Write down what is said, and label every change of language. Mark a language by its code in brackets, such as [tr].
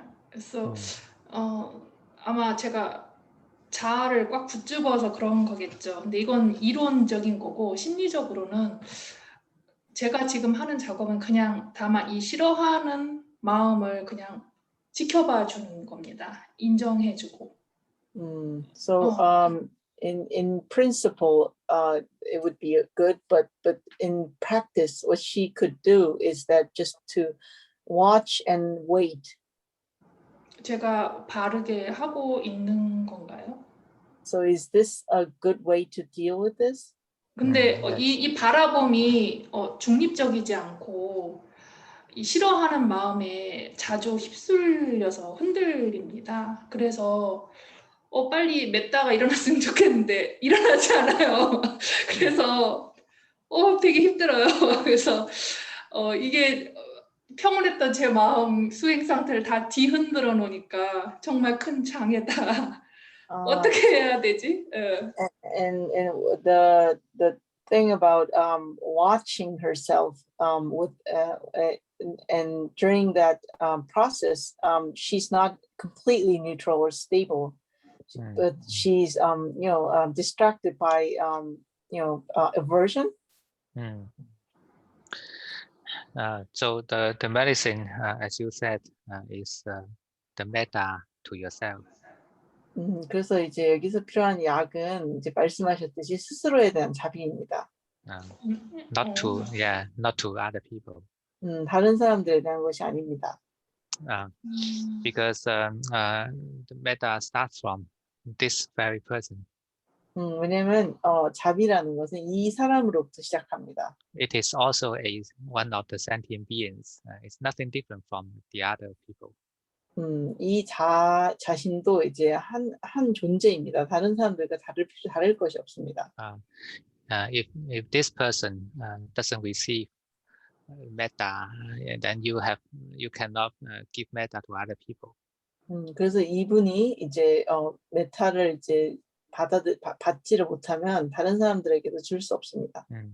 [ko] 그래서 아마 제가 자아를 꽉 붙잡아서 그런 거겠죠. 근데 이건 이론적인 거고 심리적으로는 제가 지금 하는 작업은 그냥 다만 이 싫어하는 마음을 그냥 지켜봐 주는 겁니다. 인정해주고. [en] So in principle, it would be good, but in practice, what she could do is that just to watch and wait. [ko] 제가 바르게 하고 있는 건가요? [en] So is this a good way to deal with this? [ko] 근데 이 바라봄이 중립적이지 않고 이 싫어하는 마음에 자주 휩쓸려서 흔들립니다. 그래서 빨리 메타가 일어났으면 좋겠는데 일어나지 않아요. 그래서 되게 힘들어요. 그래서 이게 평온했던 제 마음 수행 상태를 다 뒤흔들어 놓으니까 정말 큰 장애다. 어떻게 해야 되지? [en] And the thing about watching herself with and during that process, she's not completely neutral or stable, but she's distracted by aversion. So the medicine, as you said, is the metta to yourself. [ko] 그래서 이제 여기서 필요한 약은 이제 말씀하셨듯이 스스로에 대한 자비입니다. [en] Not to other people. [ko] 다른 사람들에 대한 것이 아닙니다. [en] Because the metta starts from this very person. [ko] 왜냐하면 자비라는 것은 이 사람으로부터 시작합니다. [en] It is also one of the sentient beings. It's nothing different from the other people. [ko] 이 자신도 이제 한 존재입니다. 다른 사람들과 다를 것이 없습니다. [en] If this person doesn't receive metta, then you cannot give metta to other people. [ko] 그래서 이분이 이제 메타를 이제 받지를 못하면 다른 사람들에게도 줄 수 없습니다.